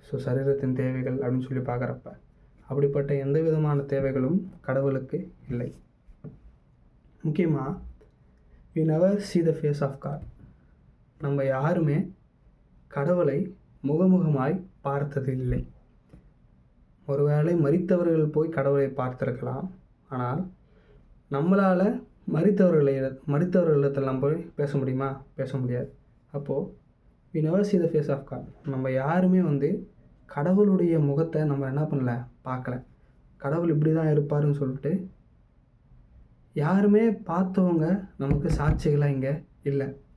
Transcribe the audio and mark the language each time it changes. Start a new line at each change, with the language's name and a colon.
Tamil: So சரீரத்தின் தேவைகள் அப்படின்னு சொல்லி பார்க்குறப்ப அப்படிப்பட்ட எந்த விதமான தேவைகளும் கடவுளுக்கு இல்லை. முக்கியமாக
English: we never see the face of God.
Tamil: நம்ம யாருமே கடவுளை முகமுகமாய் பார்த்தது இல்லை. ஒருவேளை மரித்தவர்கள் போய் கடவுளை பார்த்திருக்கலாம். ஆனால் நம்மளால் மரித்தவர்களிடத்தெல்லாம் போய் பேச முடியுமா? பேச முடியாது. அப்போது
English: we never see the face of God.
Tamil: நம்ம யாருமே வந்து கடவுளுடைய முகத்தை நம்ம என்ன பண்ணல, பார்க்கல. கடவுள் இப்படி தான் இருப்பாருன்னு சொல்லிட்டு யாருமே பார்த்தவங்க நமக்கு சாட்சிகளாக இங்கே இல்லை.